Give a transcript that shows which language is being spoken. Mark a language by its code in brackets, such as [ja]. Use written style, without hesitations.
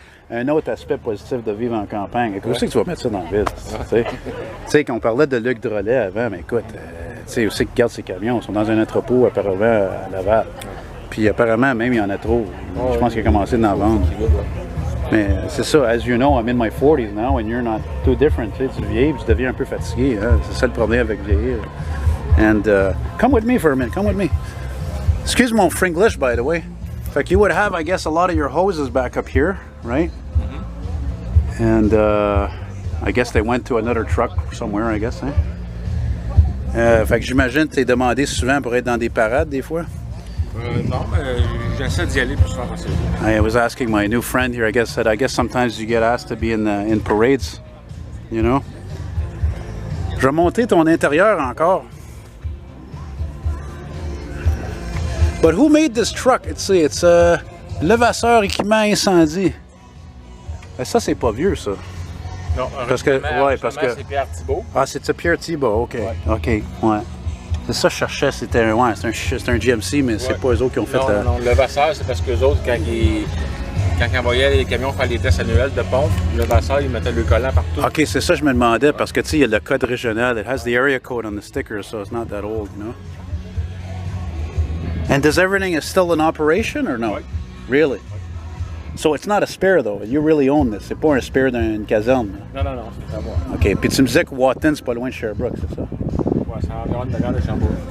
[fr] Un autre aspect positif de vivre en campagne. Écoute, où c'est que tu vas mettre ça dans la ville? Tu sais, quand on parlait de Luc Drolet avant, mais écoute, tu sais, où c'est qu'ils gardent ces camions? Ils sont dans un entrepôt apparemment à Laval. Puis apparemment, même, il y en a trop. Je pense qu'il a commencé d'en vendre. Mais c'est ça, [en] as you know, I'm in my 40s now and you're not too different. [fr] Tu sais, tu vieillis, tu deviens un peu fatigué. Hein? C'est ça le problème avec vieillir. [en] And come with me for a minute, come with me. Excuse my Fringlish, by the way. In fact, you would have, I guess, a lot of your hoses back up here, right? Mm-hmm. And I guess they went to another truck somewhere, I guess. [fr] Fait que j'imagine que tu es demandé souvent pour être dans des parades, des fois? Non, mais j'essaie d'y aller plus souvent possible. [en] I was asking my new friend here, I guess sometimes you get asked to be in parades, you know? [fr] Je vais monter ton intérieur encore. [en] But who made this truck? It's Levasseur équipement incendie. [fr] Et ça, c'est pas vieux, ça. Non, parce que c'est Pierre Thibault. Ah, c'est Pierre Thibault, ok. Ouais. Ok, ouais. C'est ça que je cherchais, c'est un GMC, mais c'est pas eux autres qui ont fait la... Non, Levasseur, c'est parce qu'eux autres, quand ils envoyaient les camions faire les tests annuels de pompe, Levasseur, ils mettaient le collant partout. Ok, c'est ça que je me demandais, parce que tu sais, il y a le code régional. [en] It has the area code on the sticker, so it's not that old, you know? And does everything is still in operation or no? [fr] Oui. [en] Really? So it's not a spare though. You really own this. [fr] C'est pas un spare d'une caserne. Non, non, non, c'est à moi. [en] OK. [fr] Puis tu me disais que Watton, c'est pas loin de Sherbrooke, c'est ça? Ouais, c'est environ de regarde de Sherbrooke.